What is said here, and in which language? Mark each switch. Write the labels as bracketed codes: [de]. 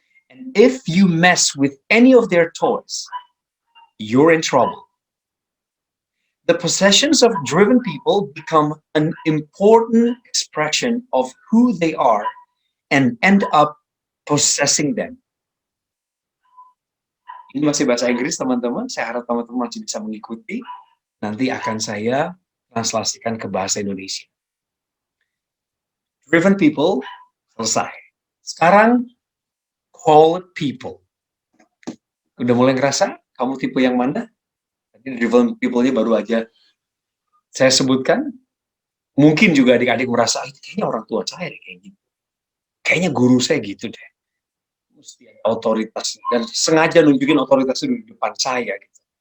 [en] And if you mess with any of their toys, you're in trouble. the possessions of driven people become an important expression of who they are and end up possessing them. [id] Ini masih bahasa Inggris, teman-teman. Saya harap teman-teman masih bisa mengikuti. Nanti akan saya translasikan ke bahasa Indonesia. Driven people, selesai. Sekarang, called people. Udah mulai ngerasa kamu tipe yang mana? Tadi driven people-nya baru aja saya sebutkan. Mungkin juga adik-adik merasa, kayaknya orang tua saya deh kayak gitu. Kayaknya guru saya gitu deh. Mesti ada otoritas. Dan sengaja nunjukin otoritas itu di depan saya. Gitu.